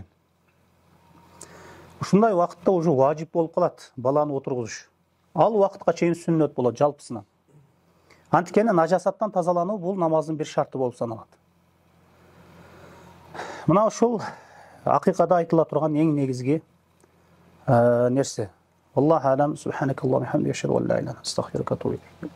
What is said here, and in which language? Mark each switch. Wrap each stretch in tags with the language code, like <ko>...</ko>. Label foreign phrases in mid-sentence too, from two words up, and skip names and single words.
<ky>Ушундай убакытта уже важип болуп калат баланы отургузуш. Ал убакытка чейин сүннөт болот жалпысынан. Антикени нажасаттан тазалануу бул намаздын бир шарты болуп саналат. Мына ушул акыйкада айтыла турган эң негизги нерсе.</ky> <ar>الله أعلم، سبحانك اللهم وبحمدك، أشهد أن لا إله إلا أنت، أستغفرك وأتوب إليك.</ar>